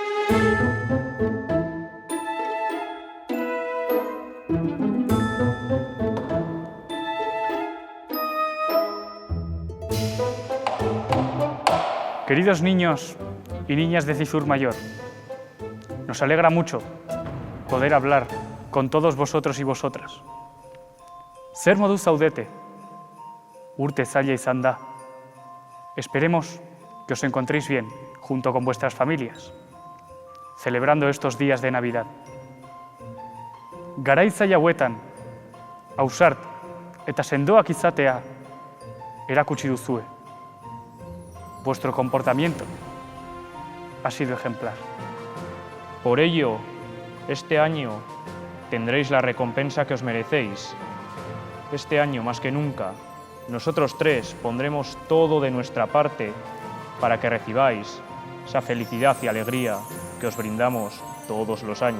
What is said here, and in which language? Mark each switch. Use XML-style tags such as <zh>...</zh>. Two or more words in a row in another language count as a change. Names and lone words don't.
<es>Queridos niños y niñas de Cizur Mayor, nos alegra mucho poder hablar con todos vosotros y vosotras.</es> <eu>Zer modu zaudete, urte zaila izan da.</eu> <es>Esperemos que os encontréis bien junto con vuestras familias, celebrando estos días de Navidad.</es> <eu>Garai zaila hauetan, ausart eta sendoak izatea erakutsi duzue.</eu> <es>Vuestro comportamiento ha sido ejemplar. Por ello, este año tendréis la recompensa que os merecéis. Este año, más que nunca, nosotros tres pondremos todo de nuestra parte para que recibáis esa felicidad y alegría que os brindamos todos los años.</es>